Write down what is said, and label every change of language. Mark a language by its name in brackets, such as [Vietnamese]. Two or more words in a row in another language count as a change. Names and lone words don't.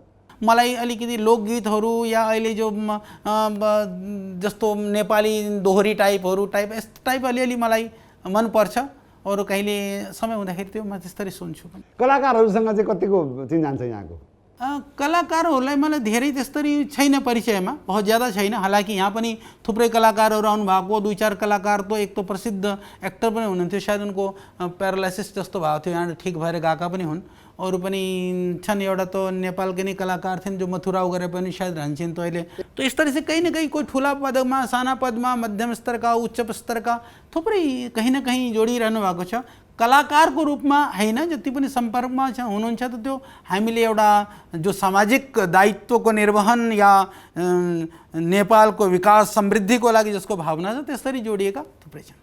[Nepali] मलाई अलिकति लोकगीतहरू या अहिले जो जस्तो नेपाली दोहोरी टाइप यस्तो टाइप अलिअलि मलाई मनपर्छ। अरू कहिले समय हुँदाखेरि त्यो म त्यसरी सुन्छु। कलाकारहरूसँग चाहिँ कतिको चिन्जान छ यहाँको? कलाकारहरूलाई मलाई धेरै त्यसरी छैन परिचयमा, [Hindi] बहुत ज़्यादा [Nepali] छैन। हालांकि यहाँ पनि थुप्रै कलाकारहरू आउनुभएको, 2-4 कलाकार तो एक तो प्रसिद्ध एक्टर पनि हुनुहुन्थ्यो, शायद उनको प्यारालाइसिस जस्तो भएको थियो, यहाँ ठिक भएर गएका पनि हुन्। अरू पनि छन्, एउटा त नेपालकै नै कलाकार थिइन् जो मथुराउ गरे पनि सायद रहन्छन्। तो अहिले तो [Hindi] इस तरह से कहीं न कहीं [Nepali] कोही ठुला पदमा, साना पदमा, मध्यम स्तरका, उच्च स्तरका थुप्रै [Hindi] कहीं न कहीं [Nepali] जोडिरहनु भएको छ। कलाकारको रूपमा हैन, जति पनि सम्पर्कमा हुनुहुन्छ त त्यो हामीले एउटा जो सामाजिक दायित्वको निर्वहन या नेपालको विकास समृद्धिको लागि जसको भावना छ त्यसरी जोडिएका थुप्रै छन्।